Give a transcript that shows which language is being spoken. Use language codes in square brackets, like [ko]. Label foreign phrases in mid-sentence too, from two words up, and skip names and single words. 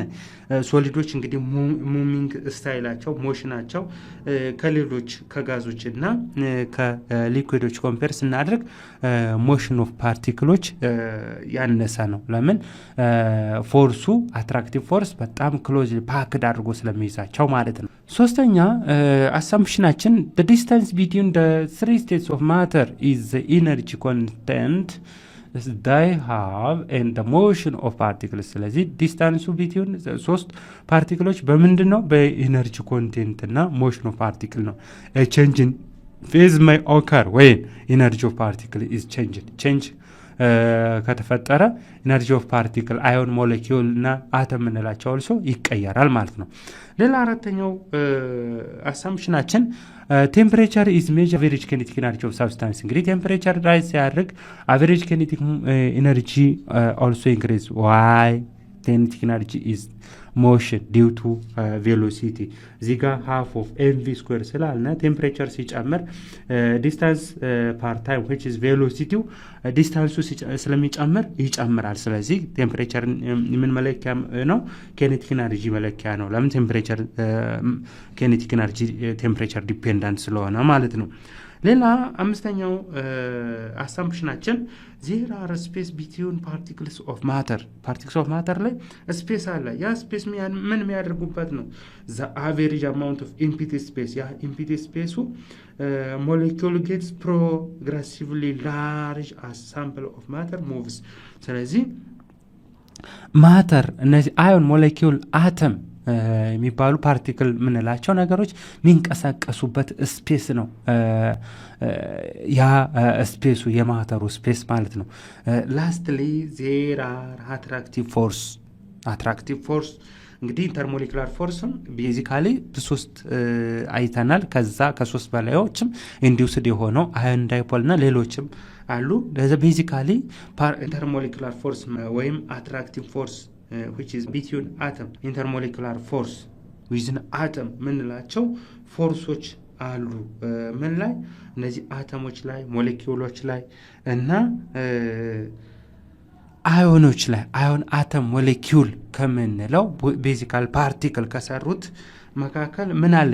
[am] ሶሊዶች እንግዲህ ሙቪንግ ስታይላቸው ሞሽናቸው ከሌሎች ከጋዞች እና ከሊኩዊዶች ኮምፔር ስናደርግ [en] motion of particles [am] ያነሰ ነው። ለምን? ፎርሱ አትራክቲቭ ፎርስ በጣም [en] close packed [am] አድርጎ ስለሚይዛቸው ማለት ነው። ሶስተኛ አሳምፕሽናችን [en] the distance between the three states of matter is the energy content they have and the motion of particles። [am] ስለዚህ [en] distance between [am] ሶስት ፓርቲክሎች በምንድን ነው? በኢነርጂ ኮንቴንት እና [en] motion of particle [am] ነው። [en] change in phase may occur when energy of particle is changed። [am] ቼንጅ ከተፈጠረ [en] energy of particle [am] አዮን፣ ሞሌኪውል እና አተም የምንላቸው አልሶ ይቀየራል ማለት ነው። ሌላ አራተኛው አሳምፕሽናችን [en] temperature is measure average kinetic energy of substance። [am] እንግዲህ ቴምፕሬቸር ራይዝ ሲያደርግ [en] average kinetic energy also increase። [am] ዋይ? [en] kinetic energy is motion due to velocity [am] እዚህ ጋር [en] half of mv square [am] ስላልነ ቴምፕሬቸር ሲጨምር [en] distance per time which is velocity [am] ዲስታንሱ ስለሚጨምር ይጨምራል። ስለዚህ ቴምፕሬቸር ምን መለኪያ ነው? [en] kinetic energy [am] መለኪያ ነው። ለምን? [en] temperature kinetic energy temperature dependent [am] ስለሆነ ማለት ነው። ሌላ አምስተኛው አሳምፕሽናችን [en] there are space between particles of matter [am] ላይ ስፔስ አለ። ያ ስፔስ ምን የሚያደርጉበት ነው? [en] the average amount of empty space ያ empty space molecule gets progressively large as sample of matter moves። [am] ስለዚህ ማተር እነዚህ አዮን ሞሌኪውል አተም የሚባሉ ፓርቲክል ምንላቸው ነገሮች የሚንቀሳቀሱበት ስፔስ ነው። ያ ስፔሱ የማተሩ ስፔስ ማለት ነው። [en] lastly there are attractive force [am] እንግዲህ ኢንተርሞሌኩላር ፎርስም ቤዚካሊ ሶስት አይተናል። ከዛ ከሶስት በላዮችም ኢንዲዩስድ የሆነው [en] ion dipole [am] እና ሌሎችም አሉ። ቤዚካሊ [en] intermolecular force [am] ወይም [en] attractive force which is between atom intermolecular force within atom [am] ምንላቸው ፎርሶች አሉ። ምን ላይ? እነዚህ አተሞች ላይ ሞሌኪውሎች ላይ እና አዮኖች ላይ አዮን አተም ሞሌኪውል ከምንለው [en] basical particle [am] ከሰሩት መካከል ምን አለ?